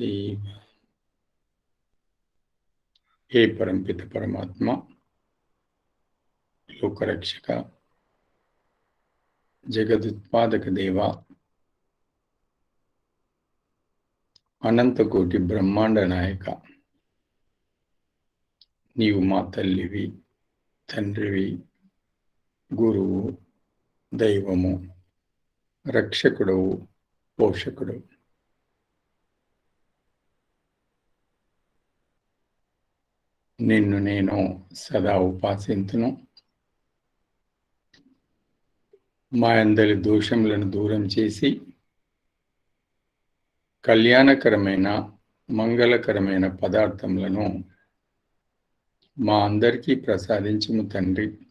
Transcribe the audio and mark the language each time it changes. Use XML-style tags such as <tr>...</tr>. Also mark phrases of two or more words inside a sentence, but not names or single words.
<sa>हे परमपित परमात्मा, लोकरक्षक, जगदुत्पादक देवा, अनंतकोटि ब्रह्मांड नायक,</sa> <te>నీవు మా తల్లివి, తండ్రివి, గురువు, దైవము, రక్షకుడవు, పోషకుడవు। నిన్ను నేను సదా ఉపాసింతును. మా అందరి దోషములను దూరం చేసి కళ్యాణకరమైన మంగళకరమైన పదార్థములను మా అందరికీ ప్రసాదించుము తండ్రి.</te>